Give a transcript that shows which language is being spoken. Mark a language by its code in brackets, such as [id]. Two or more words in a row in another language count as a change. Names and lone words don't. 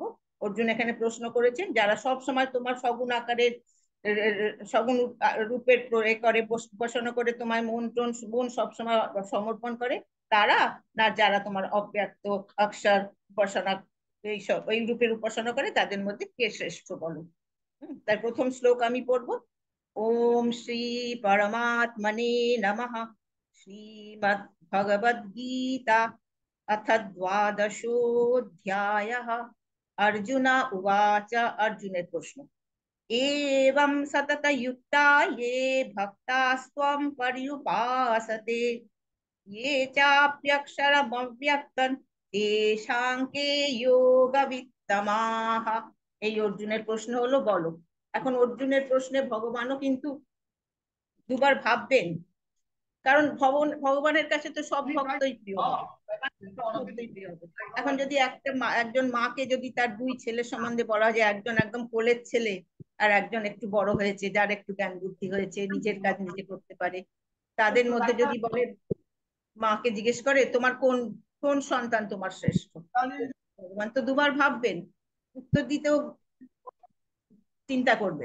[bn] অর্জুন এখানে প্রশ্ন করেছেন যারা সব সময় তোমার সগুণ আকারের সগুণ রূপের প্রয়োগ করে উপাসনা করে তোমার মন সবসময় সমর্পণ করে, তারা, না যারা তোমার অব্যক্ত অক্ষর উপাসনা এইসব ওই রূপের উপাসনা করে, তাদের মধ্যে কে শ্রেষ্ঠ বলো? তার প্রথম শ্লোক আমি পড়বো। [sa] ओम श्री परमात्मने नमः। শ্রীমদ্ ভগবদ গীতা अथ द्वादशोऽध्यायः। अर्जुन उवाच। [bn] অর্জুনের প্রশ্ন। [sa] एवं सततयुक्ता ये भक्तास्त्वं पर्युपासते, ये चाप्यक्षरमव्यक्तं तेषां के योगवित्तमाः। [bn] এই অর্জুনের প্রশ্ন হলো বলো। এখন অর্জুনের প্রশ্নে ভগবানও কিন্তু দুবার ভাববেন, কারণ ভগবানের কাছে তো সব ভক্তই প্রিয় হবে, সব ভক্তই প্রিয় হবে। এখন যদি একজন মাকে যদি তার দুই ছেলে সম্বন্ধে বলা যায়, একজন একদম কোলের ছেলে আর একজন একটু বড় হয়েছে, যার একটু জ্ঞান বুদ্ধি হয়েছে, নিজের কাজ নিজে করতে পারে, তাদের মধ্যে যদি বলে, মাকে জিজ্ঞেস করে তোমার কোন কোন সন্তান তোমার শ্রেষ্ঠ, ভগবান তো দুবার ভাববেন, উত্তর দিতেও চিন্তা করবেন।